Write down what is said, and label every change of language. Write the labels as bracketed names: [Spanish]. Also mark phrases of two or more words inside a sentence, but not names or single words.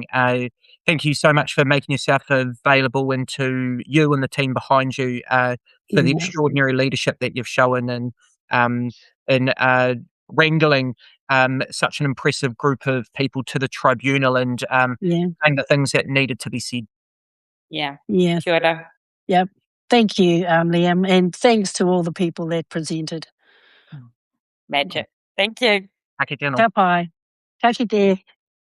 [English] Thank you so much for making yourself available, and to you and the team behind you for the extraordinary leadership that you've shown in wrangling such an impressive group of people to the tribunal and saying the things that needed to be said. Yeah. [Māori] Kia ora. [English] Yep. Thank you, Liam, and thanks to all the people that presented. Magic. Thank you. [Māori] Ka kite anō. Ka pai. Ka kite.